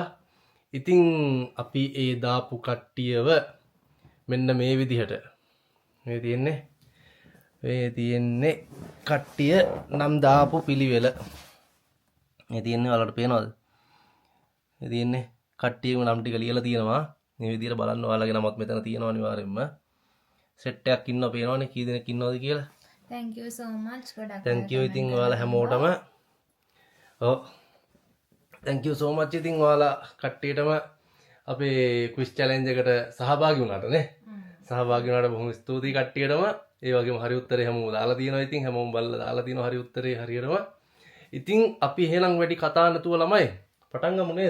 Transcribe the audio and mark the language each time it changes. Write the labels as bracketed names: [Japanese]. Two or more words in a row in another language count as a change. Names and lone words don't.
[Sinhala] ඉතින් අපි ඒ දාපු කට්ටියව මෙන්න මේ විදිහට මේ තියෙන්නේ කට්ටිය නම් දාපු පිළිවෙල. මේ තියෙන්නේ ඔයාලට පේනවද? මේ තියෙන්නේ කට්ටියම නම් ටික ලියලා තියෙනවා. මේ විදිහට බලන්න ඔයාලගේ නමත් මෙතන තියෙනවා අනිවාර්යෙන්ම. සෙට් එකක් ඉන්නවා පේනවනේ කී දෙනෙක් ඉන්නවද කියලා. [English] Thank you so much ගොඩක්. thank you [Sinhala] ඉතින් ඔයාලා හැමෝටම [English] thank you so much [Sinhala] ඉතින් ඔයාලා කට්ටියටම අපේ [English] quiz challenge [Sinhala] එකට සහභාගී වුණාට නේ. සහභාගී වුණාට බොහොම ස්තුතියි කට්ටියටම. ඒ වගේම හරි උත්තරේ හැමෝම දාලා තියෙනවා. ඉතින් හැමෝම බලලා දාලා තියෙනවා හරි උත්තරේ හරියටම. ඉතින් අපි එහෙනම් වැඩි කතා නැතුව ළමයි පටන් ගමු නේද?